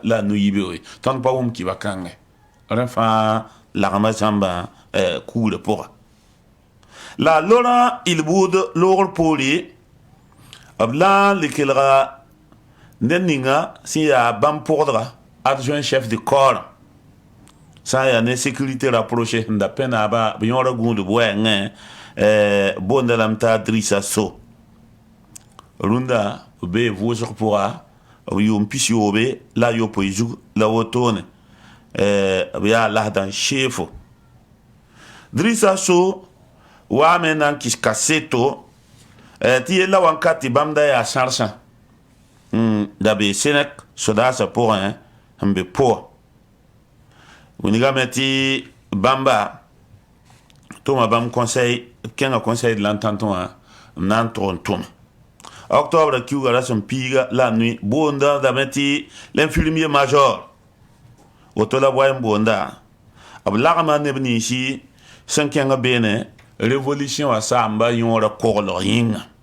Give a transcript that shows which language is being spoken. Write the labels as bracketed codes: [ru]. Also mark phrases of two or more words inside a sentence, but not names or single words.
[mos] la nu yibeooge tõnd pa wʋm kiba kãnge rẽ fãa lagma zãmba kugrã pʋga la lorã ilbuud loogr poore b la n le kelga ned ninga sẽn yaa bãmb pʋgdga [fr] adjoint chef de corps [mos] sã n yaa ne [fr] sécurité rapproché [mos] sẽn da pẽ naaba b yõora gũudb wɛɛngẽ boonda lame t'a Drissa So rũndã b bee vʋʋsg pʋga b yʋʋm pis yoobe la yopoe zug la wotone b yaa lasdã sheefo Drissa So waame na n kɩs kaseto tɩ yella wãnkat tɩ bãmb da yaa sãrsã da bee Senec sodaasã pʋgẽ n be pʋa wilgame tɩ bãmba tʋma bãmb conseil b kẽnga [fr] conseil de l'entente [mos] wã n na n tʋg n tʋme octobre kiuga rasem piiga la nui boonda dame tɩ [fr] l'infirmier major [mos] woto la boɛ n boonda b lagma neb ninsi sẽn kẽng beene révolution wã saamba yõora koglg yĩnga